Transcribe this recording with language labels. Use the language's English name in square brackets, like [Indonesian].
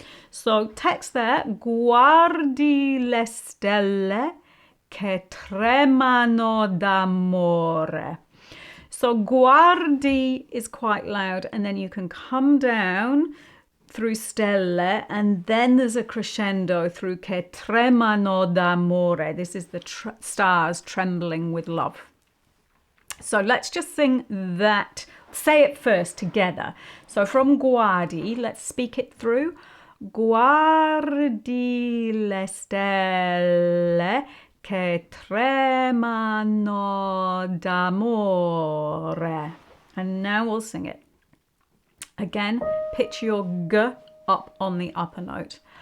[English] So text there, [Italian] guardi le stelle che tremano d'amore. [English] So guardi is quite loud, and then you can come down through stelle, and then there's a crescendo through [Italian] che tremano d'amore. [English] This is the stars trembling with love. So let's just sing that. Say it first together. So from guardi, let's speak it through. [Italian] Guardi le stelle che tremano d'amore. [English] And now we'll sing it. Again, pitch your G up on the upper note.